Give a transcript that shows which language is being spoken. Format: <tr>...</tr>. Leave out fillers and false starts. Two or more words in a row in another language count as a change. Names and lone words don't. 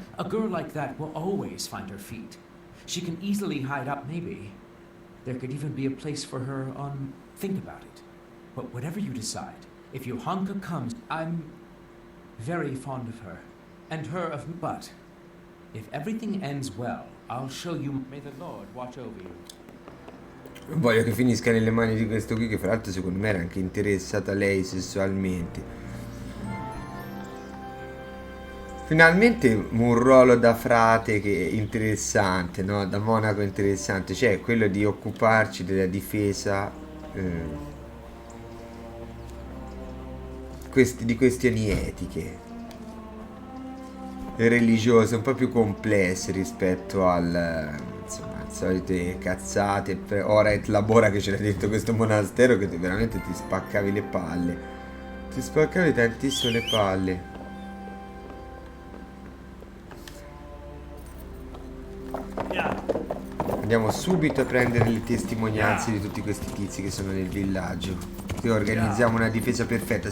<en>A girl like that will always find her feet. She can easily hide up, maybe. There could even be a place for her on... Think about it. But whatever you decide, if Johanka comes, I'm very fond of her. And her of me. But if everything ends well, I'll show you... May the Lord watch over you.</en> <it>Voglio che finisca nelle mani di questo qui, che fra l'altro secondo me era anche interessata a lei sessualmente. Finalmente un ruolo da frate che è interessante, no? Da monaco interessante, cioè quello di occuparci della difesa di questioni etiche e religiose, un po' più complesse rispetto al insomma, solite cazzate.</it> <la>Ora et labora</la> <it>che c'era dentro questo monastero, che veramente ti spaccavi le palle, ti spaccavi tantissimo le palle. Andiamo subito a prendere le testimonianze di tutti questi tizi che sono nel villaggio, che organizziamo una difesa perfetta.</it>